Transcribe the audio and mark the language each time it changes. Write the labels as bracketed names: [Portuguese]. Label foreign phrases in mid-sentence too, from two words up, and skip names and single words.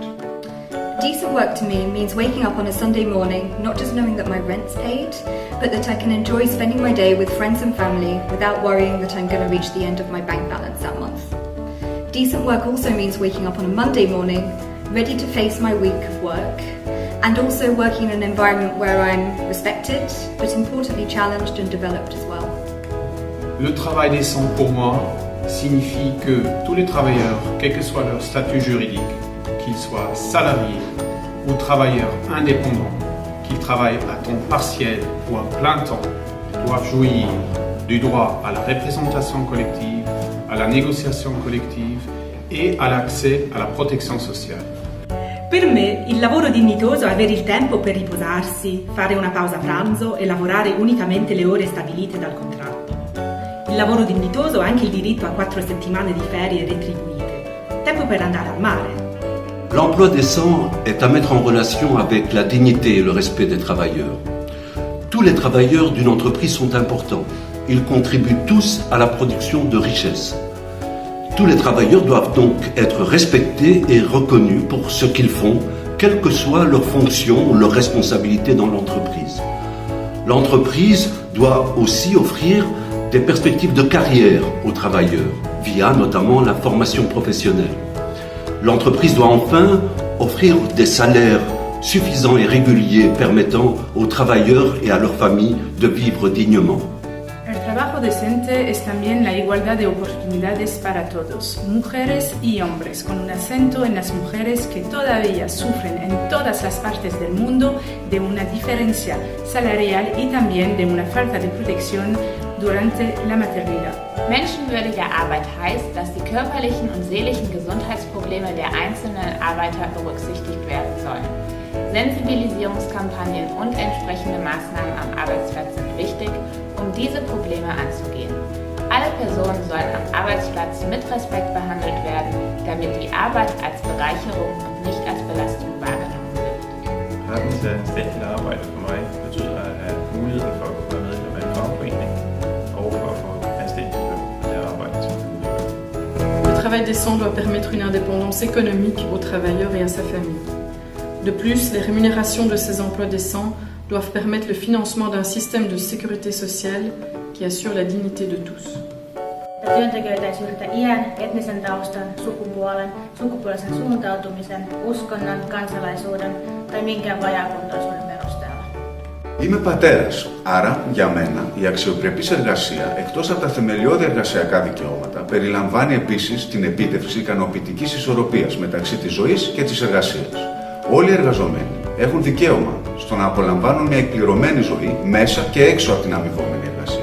[English] Decent work to me means waking up on a Sunday morning, not just knowing that my rent's paid, but that I can enjoy spending my day with friends and family without worrying that I'm going to reach the end of my bank balance that month. Decent work also means waking up on a Monday morning, ready to face my week of work, and also working in an environment where I'm respected, but importantly challenged and developed as well. [French] Le travail décent pour moi signifie que tous les travailleurs, quel que soit leur statut juridique, qu'ils soient salariés ou travailleurs indépendants, qu'ils travaillent à temps partiel ou à plein temps, doivent jouir du droit à la représentation collective, à la négociation collective et à l'accès à la [Italian] protezione sociale. Per me il lavoro dignitoso è avere il tempo per riposarsi, fare una pausa pranzo e lavorare unicamente le ore stabilite dal contratto. Il lavoro dignitoso è anche il diritto a 4 settimane di ferie retribuite, tempo per andare al mare. [French] L'emploi décent est à mettre en relation avec la dignité et le respect des travailleurs. Tous les travailleurs d'une entreprise sont importants. Ils contribuent tous à la production de richesses. Tous les travailleurs doivent donc être respectés et reconnus pour ce qu'ils font, quelle que soit leur fonction ou leur responsabilité dans l'entreprise. L'entreprise doit aussi offrir des perspectives de carrière aux travailleurs, via notamment la formation professionnelle. L'entreprise doit enfin offrir des salaires suffisants et réguliers permettant aux travailleurs et à leurs familles de vivre dignement. [Spanish] El trabajo decente es también la igualdad de oportunidades para todos, mujeres y hombres, con un acento en las mujeres que todavía sufren en todas las partes del mundo de una diferencia salarial y también de una falta de protección durante la maternidad. [German] Menschenwürdige Arbeit heißt, dass die körperlichen und seelischen Gesundheitsprobleme der einzelnen Arbeiter berücksichtigt werden sollen. Sensibilisierungskampagnen und entsprechende Maßnahmen am Arbeitsplatz sind wichtig, um diese Probleme anzugehen. Alle Personen sollen am Arbeitsplatz mit Respekt behandelt werden, damit die Arbeit als Bereicherung und nicht als Belastung wahrgenommen wird. [Danish] Retten til selvstændigt arbejde for mig betyder at have muligheden for at kunne være medlem af en fagforening og for at få anstændigt løn af det arbejde, som man udfører. [French] Le travail décent doit permettre une indépendance économique aux travailleurs et à sa famille. De plus, les rémunérations de ces emplois décents doivent permettre le financement d'un système de sécurité sociale qui assure la dignité de tous. [Finnish] Työntekijöitä ei syrjitä iän, etnisen taustan, sukupuolen, sukupuolisen suuntautumisen, uskonnon, kansalaisuuden tai minkään vajaakuntoisuuden perusteella. [Greek] Είμαι πατέρας, άρα για μένα η αξιοπρεπής εργασία, εκτός από τα θεμελιώδη εργασιακά δικαιώματα, περιλαμβάνει επίσης την επίτευξη ικανοποιητικής ισορροπίας μεταξύ της ζωής και της εργασίας. Όλοι οι εργαζομένοι έχουν δικαίωμα στο να απολαμβάνουν μια εκπληρωμένη ζωή μέσα και έξω από την αμοιβόμενη εργασία.